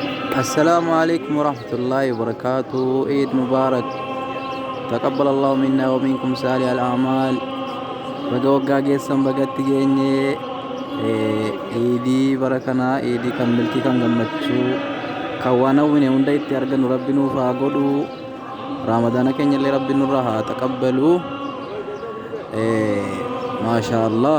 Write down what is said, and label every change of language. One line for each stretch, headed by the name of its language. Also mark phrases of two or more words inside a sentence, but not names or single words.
Arabic: السلام عليكم ورحمة الله وبركاته. عيد مبارك. تقبل الله منا ومنكم صالح الأعمال.
Oromo: Baga waggaa geessan bagatti geenye iidii bara kanaa iidii kan milkii kan gammachuu kan waan hawwine hunda itti argannu rabbi nuuf haa godhu. Raamadaana keenya illee rabbi nurraa haa taqabbalu.
Arabic: ما شاء الله.